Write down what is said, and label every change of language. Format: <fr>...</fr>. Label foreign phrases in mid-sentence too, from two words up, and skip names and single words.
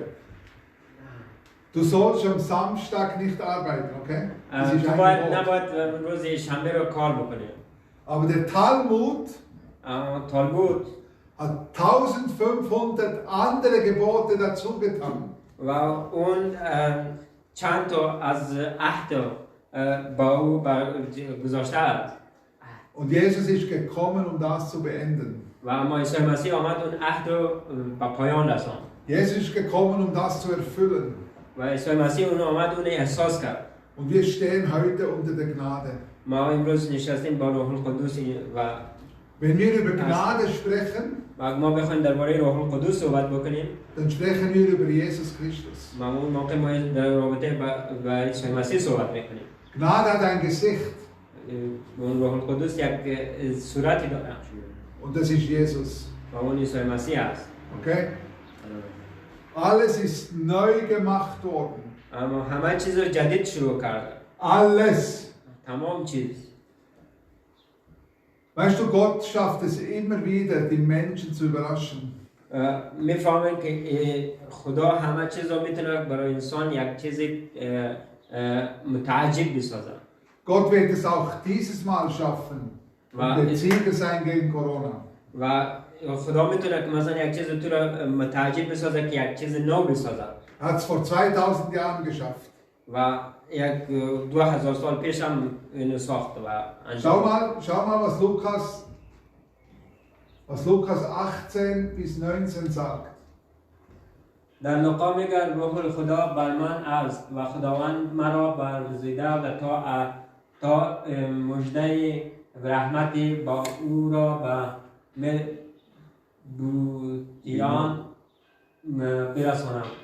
<de>Du sollst am Samstag nicht arbeiten, okay? Das ist ein Gebot. Aber der Talmud hat 1500 andere Gebote dazu getan.</de> <fa>Und چند تا از عهد با او گذاشته است.</fa> <de>Und Jesus ist gekommen, um das zu beenden.</de> <fa>و اما عیسی مسیح آمد اون عهد رو به پایان رساند.</fa> <de>Jesus ist gekommen, um das zu erfüllen.</de> <fa>و عیسی مسیح اون آمد اون احساس کرد.</fa> <de>Und wir stehen heute unter der Gnade.</de> <fa>ما امروز نشستیم با روح القدس و</fa> <de>Wenn wir über Gnade sprechen,</de> <fa>و ما بخوایم درباره روح القدس صحبت بکنیم،</fa> <de>dann sprechen wir über Jesus Christus.</de> <fa>ما اون موقع ما در رابطه با عیسی مسیح صحبت میکنیم.</fa> <de>Gnade hat ein Gesicht.</de> <fa>اون روح القدس یک صورتی داره.</fa> <de>Und das ist Jesus.</de> <fa>و اون عیسی مسیح است.</fa> <de>Okay? Alles ist neu gemacht worden.</de> <fa>اما همه چیز رو جدید شروع کرده.</fa> <de>Alles.</de> <fa>تمام چیز.</fa> <de>Weißt du, Gott schafft es immer wieder, die Menschen zu überraschen.</de> <fa>میفهمیم که خدا همه چیز رو میتونه برای انسان یک چیز متعجب بسازه.</fa> <de>Gott wird es auch dieses Mal schaffen. Und der Sieger sein gegen Corona.</de> <fa>و خدا میتونه که مثلا یک چیز تو رو متعجب بسازه که یک چیز نو بسازه.</fa> <de>Hat es vor 2000 Jahren geschafft.</de> <fa>و یک 2000 سال پیش هم اینو ساخت و انجام.</fa> <de>Schau mal, was Lukas 18 bis 19 sagt.</de> <fa>در لوقا میگه روح خدا بر من است و خداوند مرا برگزیده و تا مژده رحمتی با او را به بودیان برسانم.</fa>